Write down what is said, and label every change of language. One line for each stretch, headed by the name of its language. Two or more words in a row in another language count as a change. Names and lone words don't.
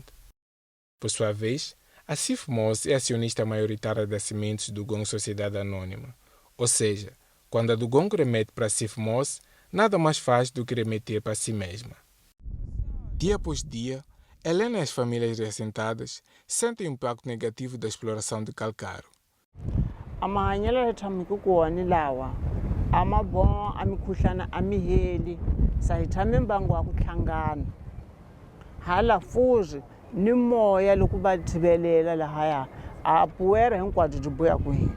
Portuguese: Por sua vez, a CIFMOS é acionista maioritária da Cimentos do Gongo Sociedade Anônima, ou seja, quando a do Gongo remete para a CIFMOS, nada mais faz do que remeter para si mesma. Dia após dia, Helena e as famílias reassentadas sentem o impacto negativo da exploração de calcário.
Tsonga: Amahanyelo ya tshamiku kona lawa a mabongo a mikhuhlana a miheli sa hi tshame mbangu wa ku hlangana hala fuzi ni moya loko va thivelela lahaya a puwera hinkwabyo byi boya ku hina.